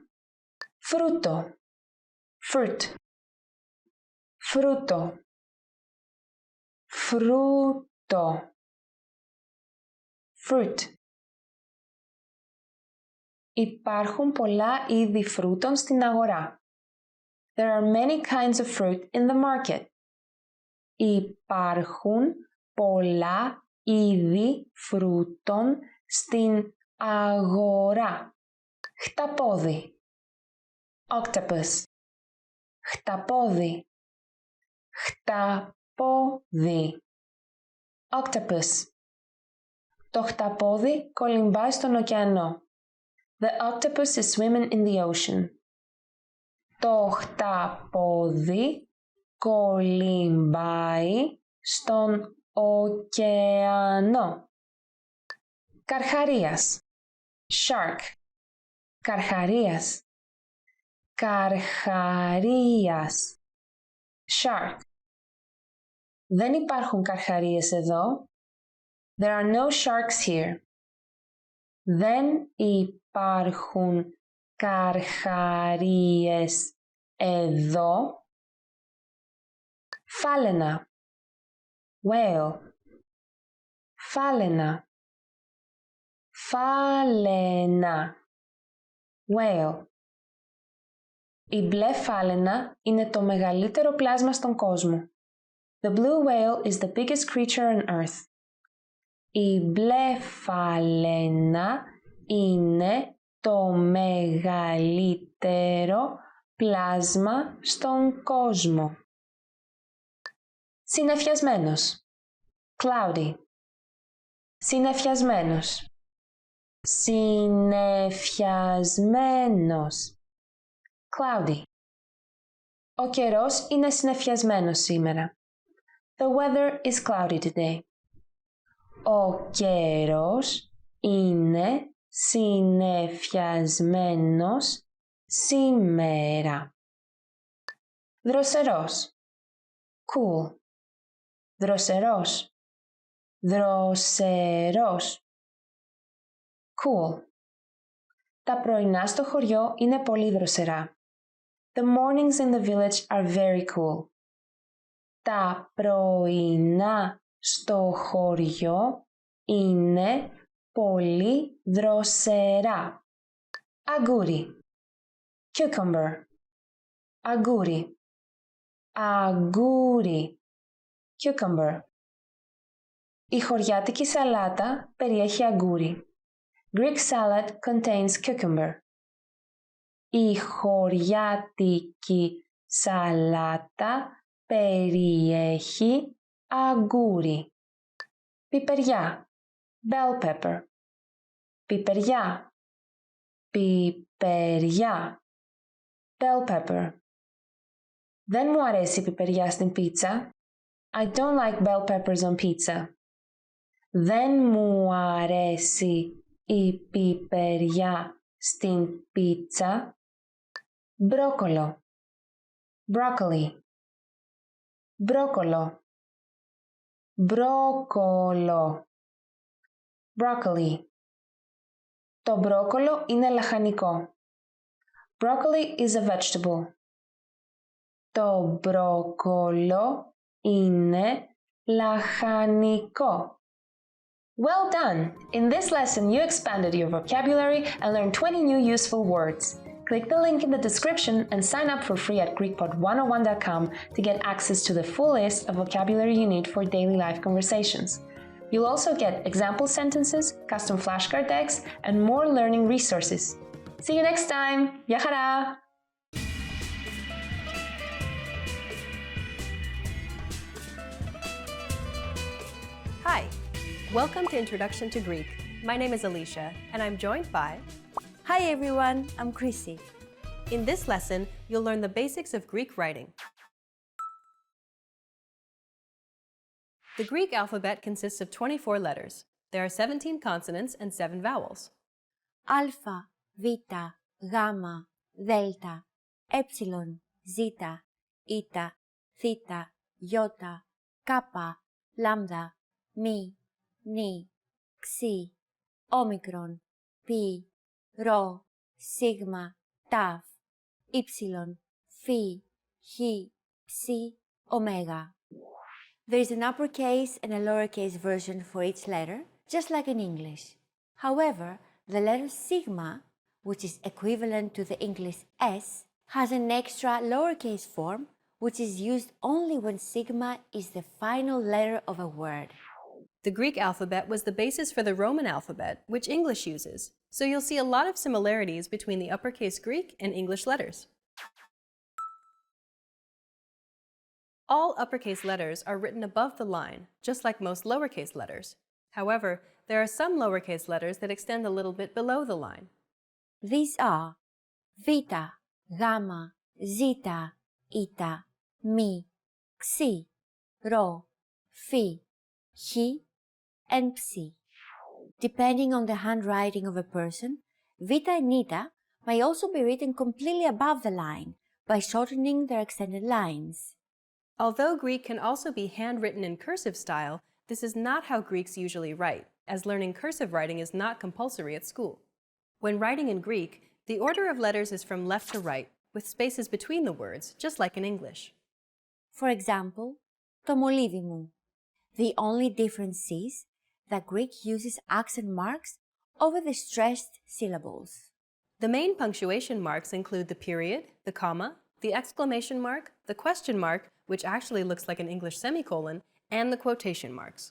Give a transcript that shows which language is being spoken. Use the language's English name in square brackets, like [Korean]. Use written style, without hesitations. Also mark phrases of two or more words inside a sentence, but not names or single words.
[Greek] Φρούτο, fruit. Φρούτο, φρούτο, fruit. Υπάρχουν πολλά είδη φρούτων στην αγορά. [English] There are many kinds of fruit in the market. [Greek] Υπάρχουν πολλά είδη φρούτων στην αγορά. Χταπόδι, octopus. Χταπόδι, χταπόδι, octopus. Το χταπόδι κολυμπάει στον ωκεανό. [English] The octopus is swimming in the ocean. [Greek] Το χταπόδι κολυμπάει στον ωκεανό. Καρχαρίας, shark. Καρχαρίας, καρχαρίας, shark. Δεν υπάρχουν καρχαρίες εδώ. [English] There are no sharks here. [Greek] Δεν υπάρχουν καρχαρίες εδώ. Φάλαινα, whale. Φάλαινα, φάλαινα, whale. Η μπλε φάλαινα είναι το μεγαλύτερο πλάσμα στον κόσμο. [English] The blue whale is the biggest creature on earth. [Greek] Η μπλε φάλαινα είναι το μεγαλύτερο πλάσμα στον κόσμο. Συννεφιασμένος, cloudy. Συννεφιασμένος, συννεφιασμένος, cloudy. Ο καιρός είναι συννεφιασμένος σήμερα. [English] The weather is cloudy today. [Greek] Ο καιρός είναι συννεφιασμένος σήμερα. Δροσερός, cool. Δροσερός, δροσερός, cool. Τα πρωινά στο χωριό είναι πολύ δροσερά. [English] The mornings in the village are very cool. [Greek] Τα πρωινά στο χωριό είναι πολύ δροσερά. Αγγούρι, cucumber. Αγγούρι, αγγούρι, cucumber. Η χωριάτικη σαλάτα περιέχει αγγούρι. [English] Greek salad contains cucumber. [Greek] Η χωριάτικη σαλάτα περιέχει αγγούρι. Πιπεριά, [English] bell pepper. [Greek] Πιπεριά, πιπεριά, [English] bell pepper. [Greek] Δεν μου αρέσει η πιπεριά στην πίτσα. [English] I don't like bell peppers on pizza. [Greek] Δεν μου αρέσει η πιπεριά στην πίτσα. Μπρόκολο, broccoli. Μπρόκολο, μπρόκολο, broccoli. Το μπρόκολο είναι λαχανικό. [English] Broccoli is a vegetable. [Greek] Το μπρόκολο είναι λαχανικό. [English] Well done! In this lesson, you expanded your vocabulary and learned 20 new useful words. Click the link in the description and sign up for free at GreekPod101.com to get access to the full list of vocabulary you need for daily life conversations. You'll also get example sentences, custom flashcard decks, and more learning resources. See you next time! [Greek] Γεια χαρά! [English] Hi, welcome to Introduction to Greek. My name is Alicia, and I'm joined by... Hi everyone, I'm Chrissy. In this lesson, you'll learn the basics of Greek writing. The Greek alphabet consists of 24 letters. There are 17 consonants and 7 vowels. Alpha, [Greek] Β, Γ, Δέλτα, Έψιλον, Ζήτα, Ήτα, Θήτα, Ιώτα, Κάπα, Λάμδα, Μη, Νη, Ξι, Όμικρον, Πι, Ρο, Σίγμα, Ταφ, Ήψιλον, Φι, Χ, Ψι, Ωμέγα. [English] There is an uppercase and a lowercase version for each letter, just like in English. However, the letter sigma, which is equivalent to the English S, has an extra lowercase form, which is used only when sigma is the final letter of a word. The Greek alphabet was the basis for the Roman alphabet, which English uses, so you'll see a lot of similarities between the uppercase Greek and English letters. All uppercase letters are written above the line, just like most lowercase letters. However, there are some lowercase letters that extend a little bit below the line. These are β, γ, ζ, η, μ, ξ, ρ, φ, χ, and ψ. Depending on the handwriting of a person, β and η may also be written completely above the line by shortening their extended lines. Although Greek can also be handwritten in cursive style, this is not how Greeks usually write, as learning cursive writing is not compulsory at school. When writing in Greek, the order of letters is from left to right, with spaces between the words, just like in English. For example, [Greek] το μολύβι μου. [English] The only difference is that Greek uses accent marks over the stressed syllables. The main punctuation marks include the period, the comma, the exclamation mark, the question mark, which actually looks like an English semicolon, and the quotation marks.